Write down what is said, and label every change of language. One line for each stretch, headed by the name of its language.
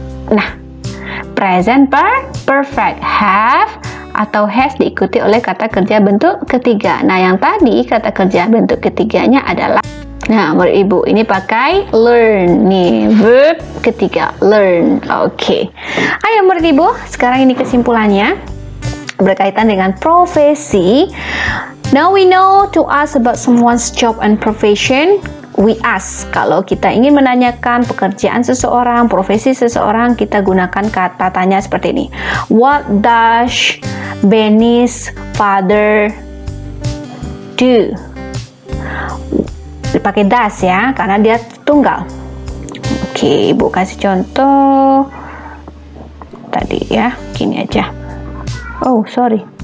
Indonesian: Nah, present perfect, have atau has diikuti oleh kata kerja bentuk ketiga. Nah, yang tadi kata kerja bentuk ketiganya adalah, nah, murid Ibu, ini pakai learn. Nih, verb ketiga, learn. Oke. Ayo murid Ibu, sekarang ini kesimpulannya berkaitan dengan profesi.
English: Now we know to ask about someone's job and profession. We ask,
Indonesian: kalau kita ingin menanyakan pekerjaan seseorang, profesi seseorang, kita gunakan kata tanya seperti ini.
English: What does Benny's father do?
Indonesian: Dipakai does ya, karena dia tunggal. Oke, Ibu kasih contoh tadi ya, gini aja.
English: Oh, sorry.